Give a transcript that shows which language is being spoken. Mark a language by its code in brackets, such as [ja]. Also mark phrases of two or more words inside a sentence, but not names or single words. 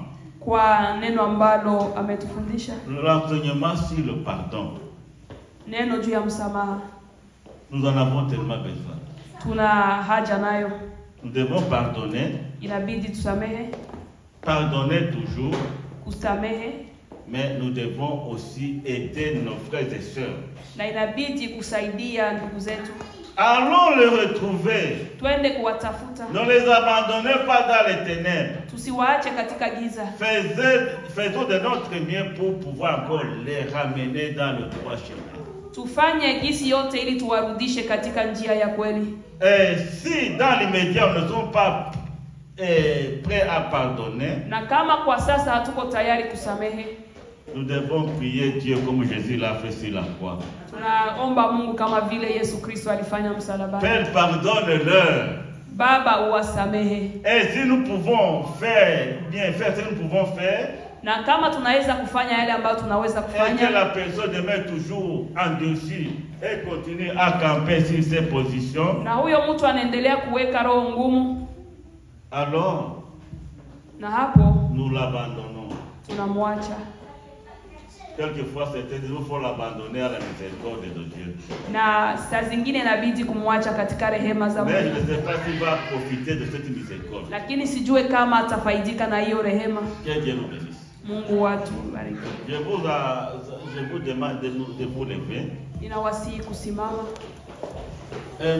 [sw] kwa neno ambalo ametufundisha, [fr] L'enseignement sur le pardon. [sw] neno juu ya msamaha. [fr] Nous en avons tellement besoin. [sw] Tuna haja nayo, [fr] Nous devons pardonner, [sw] inabidi tusamehe, [fr] pardonner toujours, [sw] kusamehe, [fr] mais nous devons aussi aider nos frères et sœurs. [sw] na inabidi kusaidia ndugu zetu. [fr] Allons les retrouver. [sw] Twende kuwatafuta, [fr] Ne les abandonnez pas dans les ténèbres. [sw] tusiwaache katika giza. [fr] Faisons de notre mieux pour pouvoir encore les ramener dans le droit chemin. [sw] Tufanye gisi yote ili tuwarudishe katika njia ya kweli. [fr] Et si dans l'immédiat on ne sont pas prêts à pardonner, [sw] Na kama kwa sasa hatuko tayari kusamehe, [fr] nous devons prier Dieu comme Jésus l'a fait sur la croix. [sw] tunaomba Mungu kama vile Yesu Kristo alifanya msalabani. [fr] Père, pardonne-leur. [sw] Baba, uwasamehe. [fr] Et si nous pouvons bien faire ce que nous pouvons faire, [sw] Na kama tunaweza kufanya yale ambayo tunaweza [fr] et que [sw] kufanya, [fr] la personne demeure toujours endurcie et continue à camper sur ses positions, [sw] na huyo mtu anaendelea kuweka roho ngumu, [fr] alors [sw] na hapo [fr] nous l'abandonnons. [sw] tunamwacha. [fr] Quelquefois, certains disent qu'il faut l'abandonner à la miséricorde de Dieu. [sw] Na saa zingine inabidi kumwacha katika rehema za [fr] Mais je [sw] Mungu, [fr] ne sais pas s'il va profiter de cette miséricorde. [sw] lakini sijue kama atafaidika na hiyo rehema. [fr] Que Dieu nous bénisse. [sw] Mungu watu bariki. [fr] Je vous demande de vous lever. [sw] Ninawasihi kusimama.